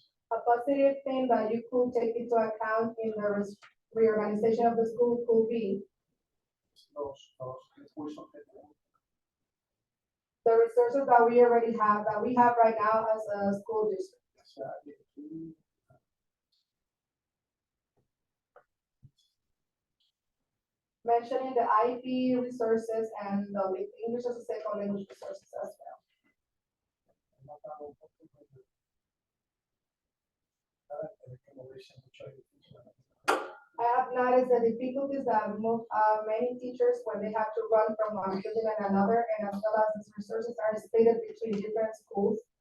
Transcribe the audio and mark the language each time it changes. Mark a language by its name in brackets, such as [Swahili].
[English] A positive thing that you could take into account in the reorganization of the school could be [Spanish] los recursos que tenemos. [English] the resources that we already have, that we have right now as a school district. [Spanish] O sea, y [English] Mentioning the IP resources and the English as a second language resources as well. [Spanish] he notado un poco de que moverse mucho es difícil. [English] I have noticed the difficulties that many teachers, when they have to run from one building and another, and as well as these resources are split between different schools.